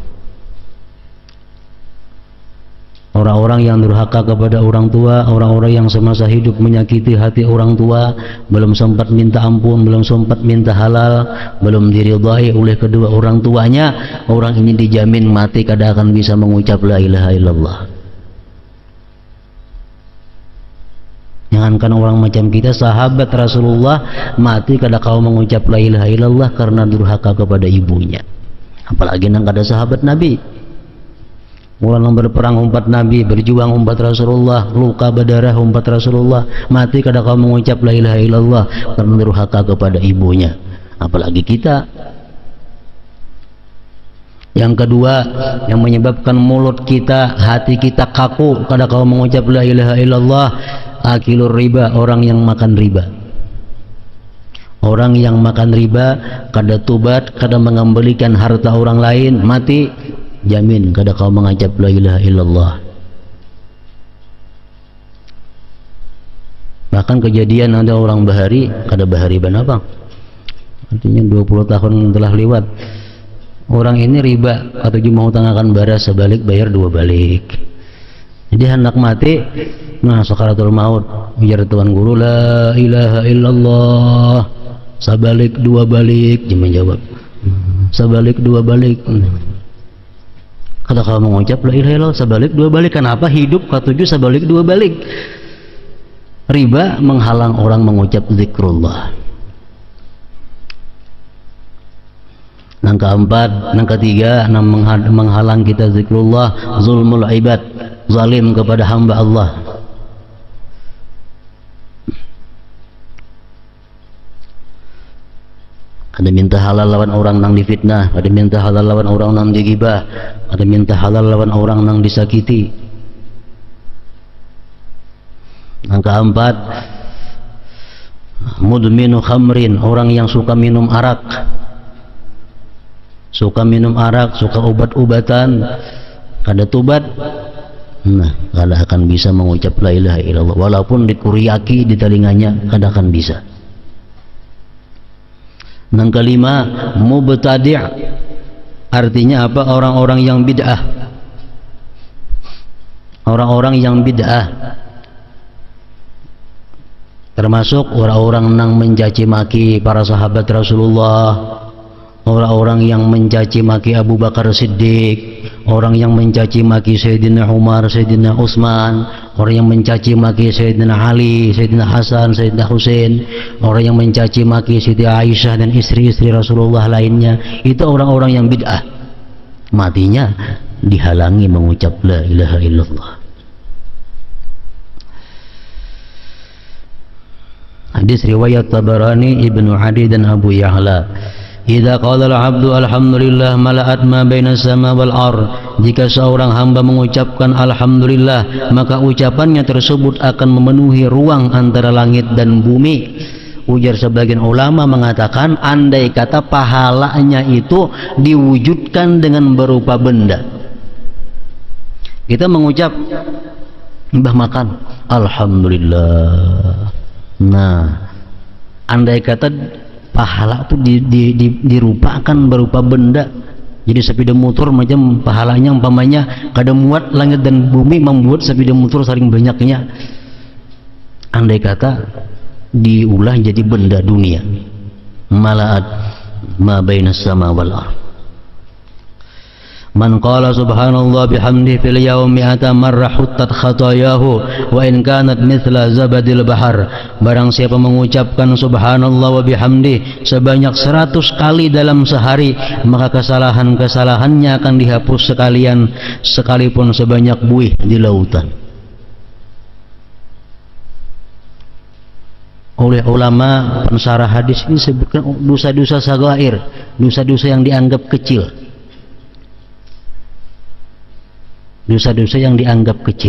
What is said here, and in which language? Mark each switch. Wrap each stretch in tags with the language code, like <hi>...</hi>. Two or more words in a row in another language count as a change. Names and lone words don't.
<id>Orang-orang yang durhaka kepada orang tua, orang-orang yang semasa hidup menyakiti hati orang tua, belum sempat minta ampun, belum sempat minta halal, belum diridhai oleh kedua orang tuanya, orang ini dijamin mati kada akan bisa mengucap</id> <ar>لا إله إلا الله.</ar> <id>Jangankan orang macam kita, sahabat Rasulullah mati kada kau mengucap</id> <ar>لا إله إلا الله</ar> <id>karena durhaka kepada ibunya.</id> <bjn>Apalagi nang kada sahabat Nabi.</bjn> <id>Orang berperang umpat Nabi, berjuang umpat Rasulullah, luka berdarah umpat Rasulullah, mati kada kau mengucap</id> <ar>لا إله إلا الله</ar> <id>karena durhaka kepada ibunya. Apalagi kita. Yang kedua, yang menyebabkan mulut kita, hati kita kaku kada kau mengucap</id> <ar>لا إله إلا الله, آكل الربا,</ar> <id>orang yang makan riba. Orang yang makan riba kada tobat, kada mengembalikan harta orang lain, mati jamin kada kau mengucap</id> <ar>لا إله إلا الله.</ar> <bjn>Bahkan kejadian ada orang bahari, kada bahari banapang, artinya 20 tahun telah lewat, orang ini riba atau mau tangakan baras sebalik bayar 2 balik.</bjn> <id>Jadi hendak mati, nah sakaratul maut, ujar tuan guru</id> <ar>لا إله إلا الله,</ar> <id>sabalik 2 balik, dia menjawab sabalik 2 balik. Kada kau mengucap</id> <ar>لا إله إلا الله</ar> <id>sabalik 2 balik. Kenapa? Hidup katuju sabalik 2 balik. Riba menghalang orang mengucap zikrullah. Yang keempat, yang ketiga, menghalang kita zikrullah,</id> <ar>ظلم العباد,</ar> <id>zalim kepada hamba Allah. Ada minta halal lawan orang nang difitnah, ada minta halal lawan orang nang digibah, ada minta halal lawan orang nang disakiti. Yang keempat,</id> <ar>مدمن خمر,</ar> <id>orang yang suka minum arak. Suka minum arak, suka obat-obatan, kada tobat, nah kada akan bisa mengucap</id> <ar>لا إله إلا الله,</ar> <id>walaupun dikuriaki di telinganya kada akan bisa. Yang kelima, mubtadi', artinya apa? Orang-orang yang bid'ah. Orang-orang yang bid'ah termasuk orang-orang yang mencaci maki para sahabat Rasulullah, orang-orang yang mencaci maki Abu Bakar Siddiq, orang yang mencaci maki Sayyidina Umar, Sayyidina Utsman, orang yang mencaci maki Sayyidina Ali, Sayyidina Hasan, Sayyidina Husain, orang yang mencaci maki Siti Aisyah dan istri-istri Rasulullah lainnya. Itu orang-orang yang bid'ah, matinya dihalangi mengucap</id> <ar>لا إله إلا الله.</ar> <id>Hadis riwayat Tabarani, Ibnu Adi dan Abu Ya'la.</id> <ar>إذا قال العبد الحمد لله ملأت ما بين السماء والأرض.</ar> <id>Jika seorang hamba mengucapkan alhamdulillah, maka ucapannya tersebut akan memenuhi ruang antara langit dan bumi. Ujar sebagian ulama mengatakan, andai kata pahalanya itu diwujudkan dengan berupa benda. Kita mengucap, mbah makan alhamdulillah. Nah, andai kata pahala itu dirupakan berupa benda, jadi sepeda motor macam pahalanya umpamanya kada muat langit dan bumi membuat sepeda motor saling banyaknya. Andai kata diulah jadi benda dunia,</id> <ar>ملأت ما بين السماء والأرض. من قال سبحان الله وبحمده في اليوم مائة مرة حطت خطاياه وإن كانت مثل زبد البحر.</ar> <id>Barang siapa mengucapkan</id> <ar>سبحان الله وبحمده</ar> <id>sebanyak 100 kali dalam sehari, maka kesalahan-kesalahannya akan dihapus sekalian, sekalipun sebanyak buih di lautan. Oleh ulama pensarah hadis ini sebutkan dosa-dosa sagair, dosa-dosa yang dianggap kecil, dosa-dosa yang dianggap kecil.</id>